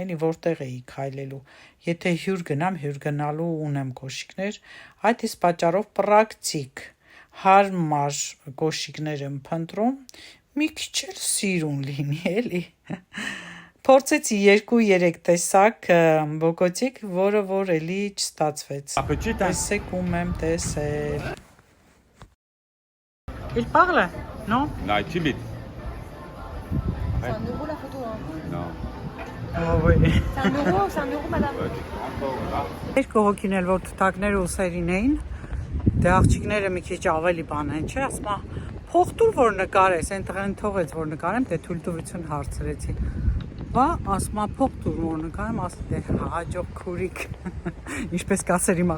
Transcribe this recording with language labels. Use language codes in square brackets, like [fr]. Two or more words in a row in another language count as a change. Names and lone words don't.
[hy] էլի որտեղ էի քայլելու։ Եթե հյուր գնամ, հյուր գնալու ունեմ կոշիկներ, այդ իսկ պատճառով պրակտիկ, հարմար կոշիկներ եմ փնտրում, մի քիչ էլ սիրուն լինի, էլի։ Փորձեցի 2-3 տեսակ բոկոտիկ, որը որ էլի չստացվեց։ Տեսեք ում եմ տեսել։ [fr] Il parle? Non? Non, est timide. C'est 1 euro la photo, hein. Non. Oh, oui. C'est 1 euro, madame. Ouais, tu prends pas, là. [hy] Երկու հոգին էլ որ թութակները ուսերին էին, դե աղջիկները մի քիչ ավելի բան են, չէ, ասма փող տուր որ նկարես, այնտեղն թողեց որ նկարեմ, դե թույլտվություն հարցրեցի։ Բա ասма փող տուր որ նկարեմ, ասի դե հաջող քուրիկ, ինչպես կասեր իմ